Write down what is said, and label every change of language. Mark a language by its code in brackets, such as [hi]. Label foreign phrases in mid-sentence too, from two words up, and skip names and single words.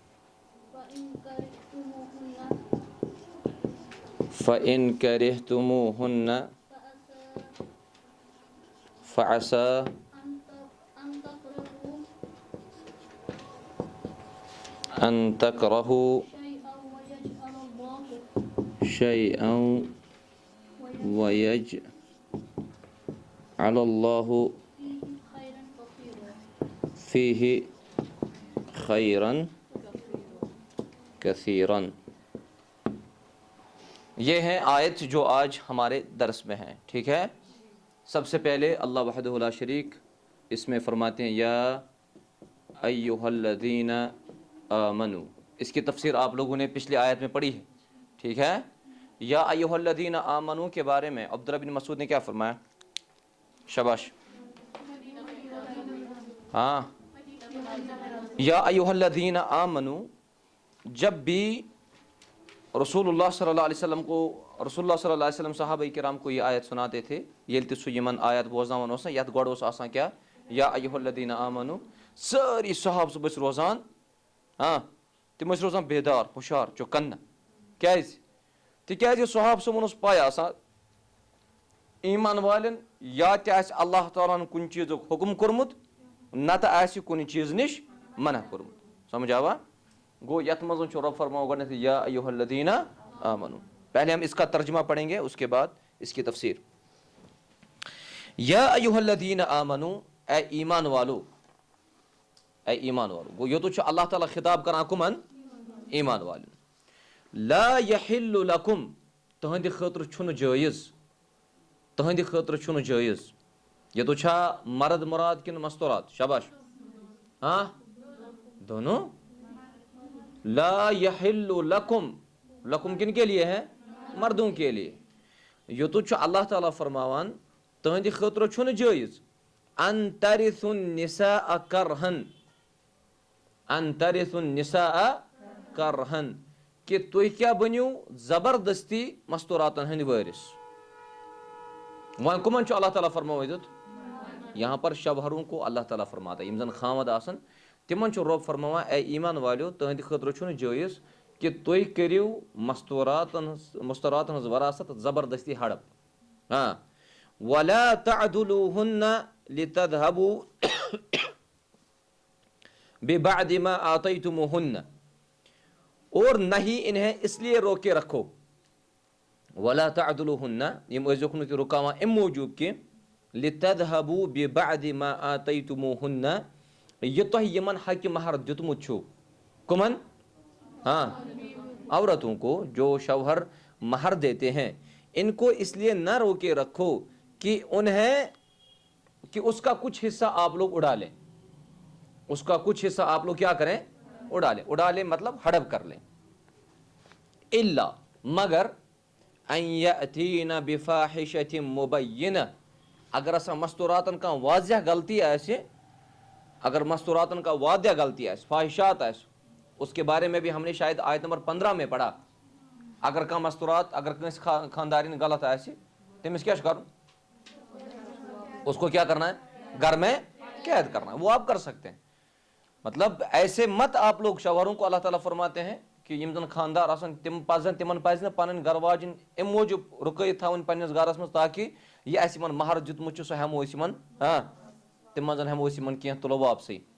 [ar] فإن كرهتموهن فعسى أن تكرهوا شيئا ويجعل الله فيه خيرا كثيرا۔ [ur] یہ ہے آیت جو آج ہمارے درس میں ہے۔ ٹھیک ہے، سب سے پہلے اللہ [ar] وحدہ لا شریک [ur] اس میں فرماتے ہیں [ar] یا ایھا الذین آمنوا۔ [ur] اس کی تفسیر آپ لوگوں نے پچھلی آیت میں پڑھی ہے۔ ٹھیک ہے، [ar] یا ایھا الذین آمنوا [ur] کے بارے میں عبداللہ بن مسعود نے کیا فرمایا؟ شاباش، ہاں، [ar] یا ایھا الذین آمنوا، [ur] جب بھی رسول اللہ [ar] صلی اللہ علیہ وسلم [ur] کو رسول اللہ [ar] صلی اللہ علیہ وسلم [ur] صحابہ کرام کو یہ آیت سناتے تھے، [ks] ییٚلہِ سُہ یِمن آیت بوزناوان اوس نا، یتھ گۄڈٕ اوس آسان کیا [ar] یا ایھا الذین آمنوا، [ks] سٲری صحابہٕ صُبحس روزان ہاں تم روزان بیدار ہوشیار چوکن کیازِ تِکیازِ صحابہٕ صٲبن اوس پاے آسان ایمان والٮ۪ن یا تہِ آسہِ اللہ تعالیٰ ہن کُنہِ چیٖزُک حُکُم کوٚرمُت نتہٕ آسہِ کُنہِ چیٖزٕ نِش منع کوٚرمُت سمجھ آوا گوٚو یتھ منٛز چھُ رۄب فرماوان گۄڈنیتھٕے [ar] یا ایُہا الذیٖنَ آمنو [ur] پہلے ہم اس کا ترجمہ پڑھیں گے اس کے بعد اس کی تفسیر [ar] یا ایُہا الذیٖنَ آمنو [ur] اے ایمان والو [ks] گوٚو یوٚتُتھ چھُ اللہ تعالیٰ خطاب کران کُمن ایمان والٮ۪ن [ar] لا یحلُّ لکم [ks] تُہنٛدِ خٲطرٕ چھُنہٕ جٲیِز یوٚتُتھ چھا مرد مراد کِنہٕ مستورات [ur] شاباش ہاں دونوں [ar] لا یحلُّ لکم [ur] کن کے لیے ہے مردوں کے لیے [ks] یوٚتُتھ چھُ اللہ تعالیٰ فرماوان تُہنٛدِ خٲطرٕ چھُنہٕ جٲیِز [ar] ان ترثوا النساء [ks] کرہن کہ تُہۍ کیٛاہ بٔنِو زبردستی مستوراتن ہٕنٛدۍ وٲرث وۄنۍ کٕمن چھُ اللہ تعالیٰ فرماوان یوٚت [ur] یہاں پر شوہروں کو اللہ تعالیٰ فرماتا ہے [ks] یِم زن خاوند آسن تِمن چھُ رۄب فرماوان اے ایمان والیو تُہنٛدِ خٲطرٕ چھُنہٕ جٲیِز کہ تُہۍ کٔرِو مستوراتن ہٕنٛز وراثت زبردستی ہڑپ ہاں [ar] ولا تعدلوہن لتذهبوا ببعد ما آتيتموہن [ur] اور نہ ہی انہیں اس لیے روکے رکھو [ar] ولا تعدلوہن [ks] یم ٲسۍزیوکھ نہٕ تُہۍ رُکاوان امہِ موٗجوٗب کینٛہہ [ar] لتذهبوا ببعد ما آتيتموہن [ks] یہِ تۄہہِ یِمن حقہِ مہر دیُتمُت چھُو کٕمن [ur] ہاں عورتوں کو جو شوہر مہر دیتے ہیں ان کو اس لیے نہ روکے رکھو کہ اس کا کچھ حصہ آپ لوگ اڑا لیں اس کا کچھ حصہ آپ لوگ کیا کریں اڑا لیں مطلب ہڑپ کر لیں الا مگر [ar] ان یأتین بفاحشۃ مبینہ [ks] اگر ہسا مستوراتن کا واضح غلطی آسہِ فاحشات آسہِ [ur] اس کے بارے میں بھی ہم نے شاید آیت نمبر 15 میں پڑھا [ks] اگر کانٛہہ مستورات اگر کٲنٛسہِ خاندارین غلط آسہِ تٔمِس کیٛاہ چھُ کرُن [ur] اس کو کیا کرنا ہے گھر میں قید کرنا ہے وہ آپ کر سکتے ہیں مطلب ایسے مت آپ لوگ شوہروں کو اللہ تعالیٰ فرماتے ہیں کہ [ks] یم زن خاندار آسن تمن پزِ نہٕ پنٕنۍ گھر واجِنۍ امہِ موٗجوٗب رُکٲیِتھ تھاوٕنۍ پننِس گرس منٛز تاکہِ یہِ اَسہِ یِمن مہر دیُتمُت چھُ سُہ ہٮ۪مو أسۍ یِمن تِم منٛز ہٮ۪مو أسۍ یِمن کینٛہہ تُلو واپسٕے